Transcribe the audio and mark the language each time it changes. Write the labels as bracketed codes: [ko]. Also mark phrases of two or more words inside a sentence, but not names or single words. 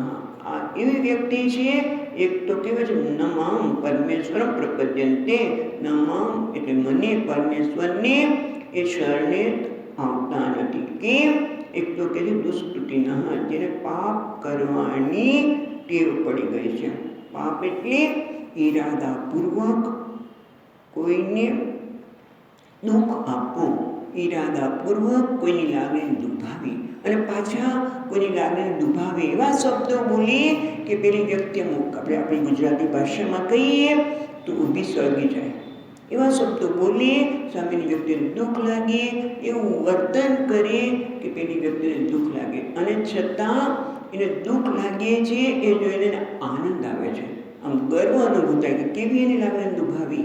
[gu] આ એવી વ્યક્તિ છે, એક તો કહેવાય છે [sa] नमां परमेश्वरम प्रपद्यन्ते, [gu] નમાં એટલે મને પરમેશ્વરને એ શરણે આવતા નથી। કેમ? એક તો કહે છે દુષ્કૃતિના, જેને પાપ કરવાની ટેવ પડી ગઈ છે। પાપ એટલે ઇરાદાપૂર્વક કોઈને દુખ આપવું, ઈરાદાપૂર્વક કોઈની લાગણીને દુભાવી અને પાછા કોઈની લાગણીને દુભાવે એવા શબ્દો બોલીએ કે પેલી વ્યક્તિ આપણી ગુજરાતી ભાષામાં કહીએ તો ઊભી સળગી જાય. એવા શબ્દો બોલીએ, સામેની વ્યક્તિને દુઃખ લાગે, એવું વર્તન કરીએ કે પેલી વ્યક્તિને દુઃખ લાગે, અને છતાં એને દુઃખ લાગે છે એ જોઈને એને આનંદ આવે છે, આમ ગર્વ અનુભવ થાય કે કેવી એની લાગણીને દુભાવી.